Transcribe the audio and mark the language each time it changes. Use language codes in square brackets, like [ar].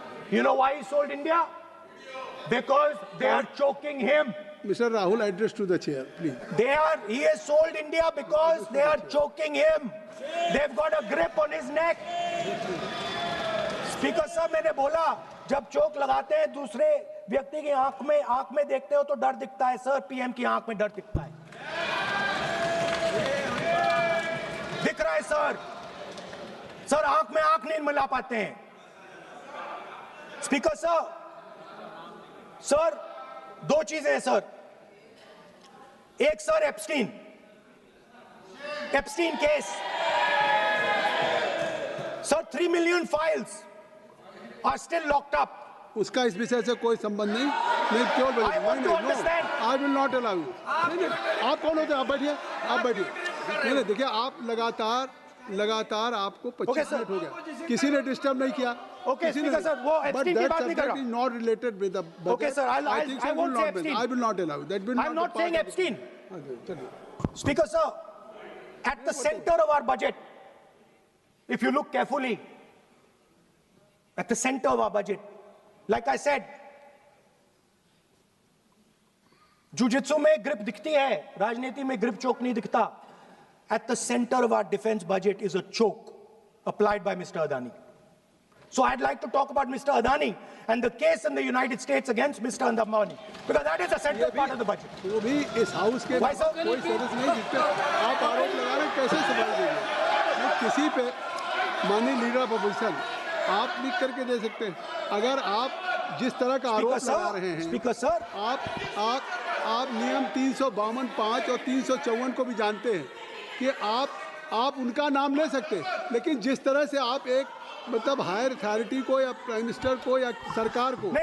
[en] You know why he sold India? Because they are choking him. Mr. Rahul, address to the chair, please. He has sold India because they are choking him. They've got a grip on his neck. [hi] Speaker साहब, मैंने बोला जब चोक लगाते हैं दूसरे व्यक्ति की आंख में देखते हो तो डर दिखता है सर, पीएम की आंख में डर दिखता है, दिख रहा है सर आंख में आंख नहीं मिला पाते हैं. स्पीकर सर दो चीजें हैं सर. एक sir Epstein case sir, [en] 3 million files are still locked up. [hi] उसका इस विषय से कोई संबंध नहीं. नहीं क्यों बोल रहे? [en] I will not allow you. [hi] आप कौन होते हैं? आप बैठिए. नहीं देखिए, आप लगातार आपको 25 मिनट हो गया, किसी ने डिस्टर्ब नहीं किया. ओके स्पीकर सर, वो एप्स्टीन की बात नहीं कर रहा. [en] Is not related with the budget. Okay sir, I won't say Epstein. I will not allow that. Will I am not saying Epstein. [hi] चलिए. [en] Speaker sir, at the center of our budget, if you look carefully, at the center of our budget, like I said, [hi] jujitsu में grip दिखती है, राजनीति में grip choke नहीं दिखता. [en] At the center of our defense budget is a choke applied by Mr. Adani. So I'd like to talk about Mr. Adani and the case in the United States against Mr. Ambani, because that is a central part of the budget. [hi] वो भी इस house के [en] Why, sir? [hi] कोई सदस्य नहीं जिस पे आप आरोप लगा रहे हैं, कैसे संभाल देंगे? किसी पे माननीय लीडर ऑफ अपोजिशन आप लिख करके दे सकते हैं. अगर आप जिस तरह का आरोप लगा रहे हैं, स्पीकर सर, आप नियम 352(5) और 354 को भी जानते हैं कि आप उनका नाम ले सकते हैं, लेकिन जिस तरह से आप एक मतलब हायर अथॉरिटी को या प्राइम मिनिस्टर को या सरकार को